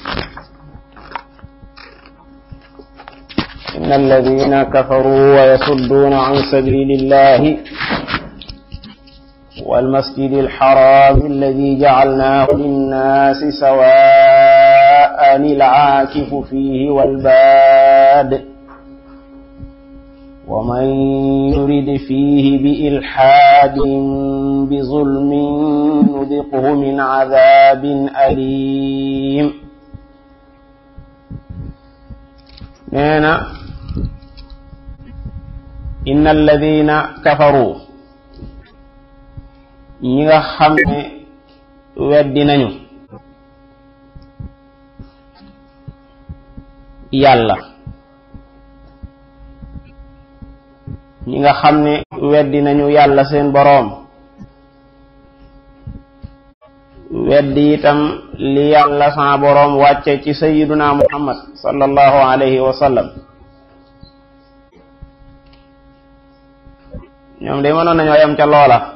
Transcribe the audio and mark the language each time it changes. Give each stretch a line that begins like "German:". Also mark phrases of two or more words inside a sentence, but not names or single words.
Arabic: إن الذين كفروا ويصدون عن سبيل الله والمسجد الحرام الذي جعلناه للناس سواء العاكف فيه والباد ومن يرد فيه بإلحاد بظلم نذقه من عذاب أليم.
Wolof: نانا
Arabic: إن الذين كفروا
Wolof: ñi nga xam ne weddi nañu yàlla ñi nga xam ne weddi nañu yàlla seen boroom weddi itam li yàlla sa boroom wàcce ci
Arabic: سيدنا محمد صلى الله عليه وسلم
Wolof: ñoom de mënoon nañoo yem ca loola